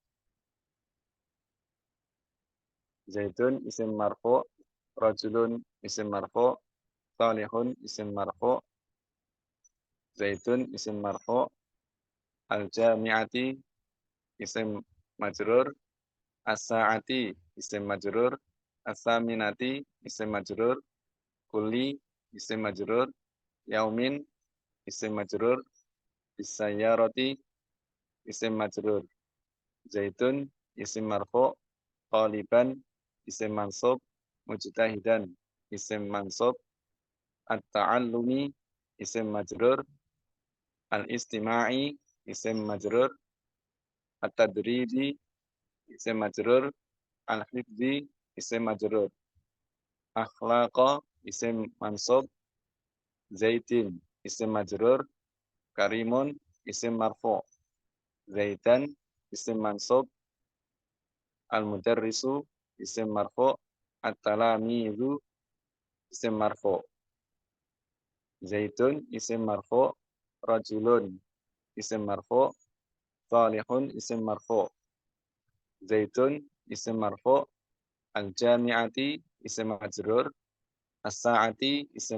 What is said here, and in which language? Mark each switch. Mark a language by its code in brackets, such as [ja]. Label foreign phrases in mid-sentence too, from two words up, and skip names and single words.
[ar] زيد اسم مرفوع، رجل اسم مرفوع، صالح اسم مرفوع، زيتون اسم مرفوع، الجامعة اسم مجرور، الساعة اسم مجرور، الثامنة اسم مجرور، كل اسم مجرور، يوم اسم مجرور، بسيارة اسم مجرور, زيتون اسم مرفوع، قالبا اسم منصوب، مجتهدا اسم منصوب, التعلم اسم مجرور، الاستماع اسم مجرور، التدريب اسم مجرور، الحفظ اسم مجرور، أخلاق اسم منصوب، زيد اسم مجرور، كريم اسم مرفوع، زيدا اسم منصوب، المدرس اسم مرفوع، التلاميذ اسم مرفوع, زيتون اسم مرفوع، رجل اسم مرفوع، صالح اسم مرفوع، زيتون اسم مرفوع، الجامعة اسم مجرور، الساعة اسم